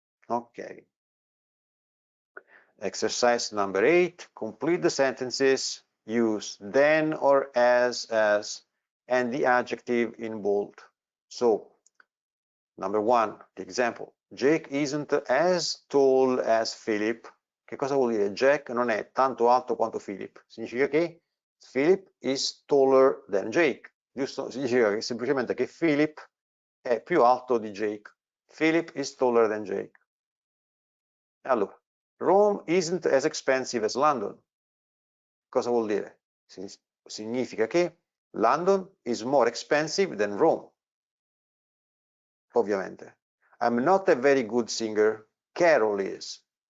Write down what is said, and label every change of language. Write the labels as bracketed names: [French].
[English] Okay. Exercise number 8, complete the sentences, use then or as, and the adjective in bold. So, number 1, the example. Jake isn't as tall as Philip. [Italian] Che cosa vuol dire? Jack non è tanto alto quanto Philip. Significa che [English] Philip is taller than Jake. [Italian] Giusto? Significa che semplicemente che Philip è più alto di Jake. [English] Philip is taller than Jake. [Italian] Allora, [English] Rome isn't as expensive as London. [Italian] Cosa vuol dire? Significa che [English] London is more expensive than Rome. [Italian] Ovviamente. [English] I'm not a very good singer, Carol is.